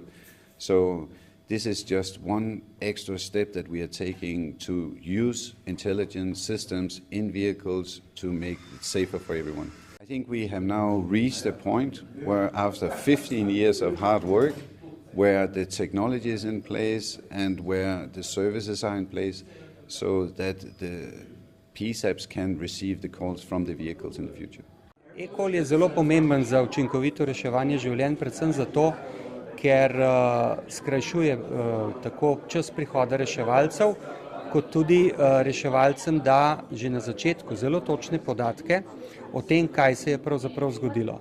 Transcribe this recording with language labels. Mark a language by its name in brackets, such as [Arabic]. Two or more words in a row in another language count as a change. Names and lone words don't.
[English] So this is just one extra step that we are taking to use intelligent systems in vehicles to make it safer for everyone. I think we have now reached a point where after 15 years of hard work, where the technology is in place and where the services are in place so that the PSAPs can receive the calls from the vehicles in the future. [Slovenian] eCall je zelo pomemben za učinkovito reševanje življenj, predvsem zato, ker skrajšuje tako čas prihoda reševalcev, kot tudi reševalcem da že na začetku zelo točne podatke o tem, kaj se je pravzaprav zgodilo.